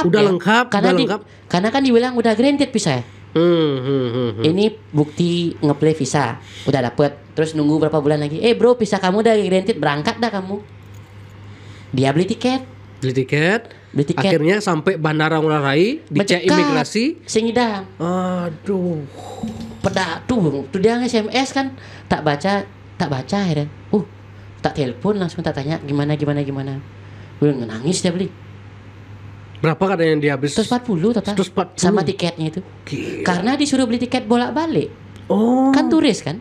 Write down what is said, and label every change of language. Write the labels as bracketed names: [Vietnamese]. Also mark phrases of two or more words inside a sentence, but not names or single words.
[Indonesian] Udah lengkap. Karena kan dibilang udah [English] granted visa [Indonesian] ya. Ini bukti ngeplay visa. Udah dapet. Terus nunggu berapa bulan lagi. Bro, visa kamu udah granted, berangkat dah kamu. Dia beli tiket. Akhirnya sampai Bandara Ngurah Rai, dicek imigrasi. Singidang. Aduh. Pedak tuh dia SMS kan tak baca akhirnya. Tak telepon langsung tak tanya gimana. Gue nangis dia beli. Berapa katanya dia habis? 140 total. 140. Sama tiketnya itu. Gila. Karena disuruh beli tiket bolak-balik. Kan turis kan?